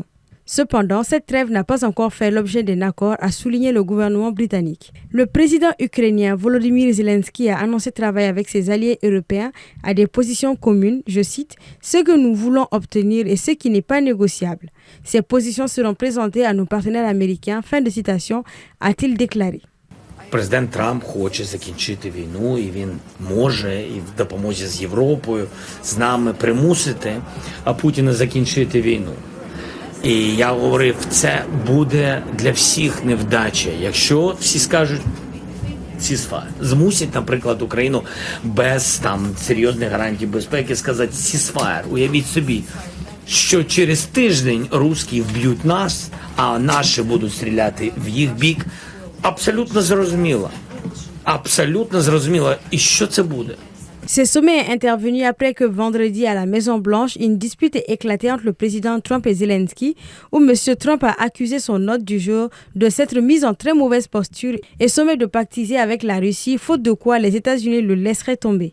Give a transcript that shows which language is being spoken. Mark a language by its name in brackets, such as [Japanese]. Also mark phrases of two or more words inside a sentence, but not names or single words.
[French] Cependant, cette trêve n'a pas encore fait l'objet d'un accord, a souligné le gouvernement britannique. Le président ukrainien Volodymyr Zelensky a annoncé travailler avec ses alliés européens à des positions communes, je cite, « Ce que nous voulons obtenir et ce qui n'est pas négociable. Ces positions seront présentées à nos partenaires américains », fin de citation, a-t-il déclaré. [Ukrainian] Президент Трамп хоче закінчити війну, і він може, і в допомозі з Європою, з нами примусити Путіна закінчити війну. І я говорив, це буде для всіх невдача, якщо всі скажуть ceasefire. Змусять, наприклад, Україну без серйозних гарантій безпеки сказати ceasefire. Уявіть собі, що через тиждень русські вб'ють нас, а наші будуть стріляти в їх бік. Абсолютно зрозуміло. Абсолютно зрозуміло. І що це буде? [French] Ce sommet est intervenu après que vendredi à la Maison-Blanche, une dispute ait éclaté entre le président Trump et Zelensky, où M. Trump a accusé son hôte du jour de s'être mis en très mauvaise posture et sommet de pactiser avec la Russie, faute de quoi les États-Unis le laisseraient tomber.